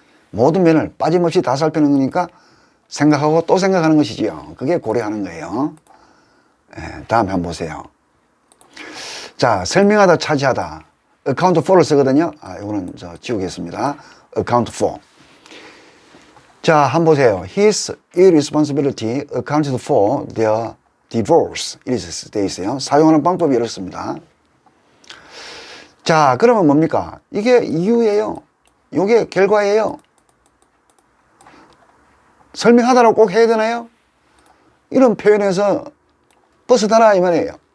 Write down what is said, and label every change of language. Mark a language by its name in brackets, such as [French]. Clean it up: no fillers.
[Korean] 모든 면을 빠짐없이 다 살피는 거니까 생각하고 또 생각하는 것이지요. 그게 고려하는 거예요. 예, 다음 한번 보세요. 자, 설명하다, 차지하다. account for를 쓰거든요. 이거는 저 지우겠습니다. account for. 자, 한번 보세요. [English] His irresponsibility accounted for their divorce. [Korean] 이렇게 되어 있어요. 사용하는 방법이 이렇습니다. 자, 그러면 뭡니까? 이게 이유예요. 이게 결과예요. 설명하다라고 꼭 해야 되나요? 이런 표현에서 벗어나라 이 말이에요.